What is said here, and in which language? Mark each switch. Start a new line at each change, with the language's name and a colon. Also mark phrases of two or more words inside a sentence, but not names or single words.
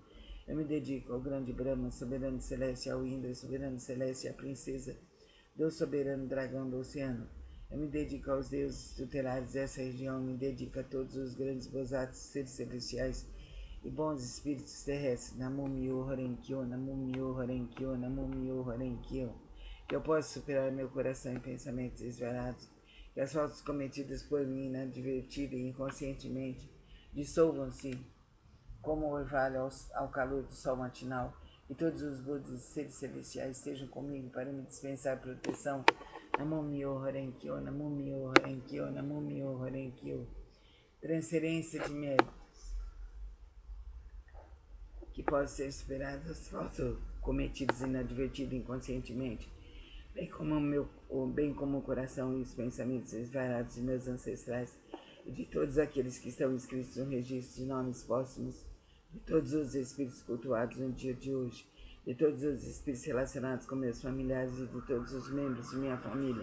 Portuguese: Eu me dedico ao grande Brahma, soberano celeste, ao Indra, soberano celeste, à princesa do soberano dragão do oceano. Eu me dedico aos deuses tutelares dessa região, me dedico a todos os grandes Bosatsus, seres celestiais e bons espíritos terrestres.
Japanese: 南無妙法蓮経、南無妙法蓮経、南無妙法蓮経.
Portuguese: Que eu possa superar meu coração em pensamentos desvarados, que as faltas cometidas por mim inadvertida e inconscientemente dissolvam-se como o orvalho ao calor do sol matinal, e todos os Budas e seres celestiais estejam comigo para me dispensar proteção.
Japanese: 南無妙法蓮経、南無妙法蓮経、南無妙法蓮経.
Portuguese: Transferência de méritos que possam ser superadas as faltas cometidas inadvertidas inconscientemente, bem como o coração e os pensamentos desvarados de meus ancestrais e de todos aqueles que estão inscritos no registro de nomes póstumos, de todos os espíritos cultuados no dia de hoje, de todos os espíritos relacionados com meus familiares e de todos os membros de minha família.